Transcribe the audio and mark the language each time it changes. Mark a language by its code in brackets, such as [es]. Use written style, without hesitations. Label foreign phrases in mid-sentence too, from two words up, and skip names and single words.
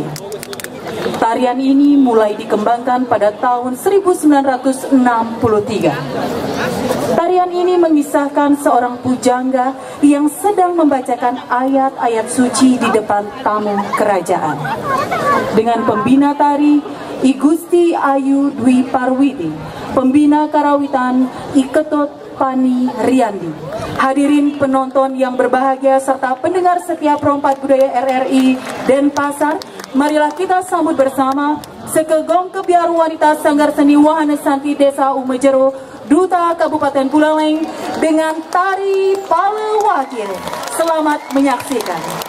[id] Tarian ini mulai dikembangkan pada tahun 1963. Tarian ini mengisahkan seorang pujangga yang sedang membacakan ayat-ayat suci di depan tamu kerajaan. Dengan pembina tari I Gusti Ayu Dwi Parwiti, pembina karawitan I Ketut Pani Riyandi. Hadirin penonton yang berbahagia serta pendengar setia Perompak Budaya RRI Denpasar, marilah kita sambut bersama Sekegong Kebiar Wanita Sanggar Seni Wahana Santi Desa Umejero Duta Kabupaten Buleleng dengan Tari Palewakir. Selamat menyaksikan.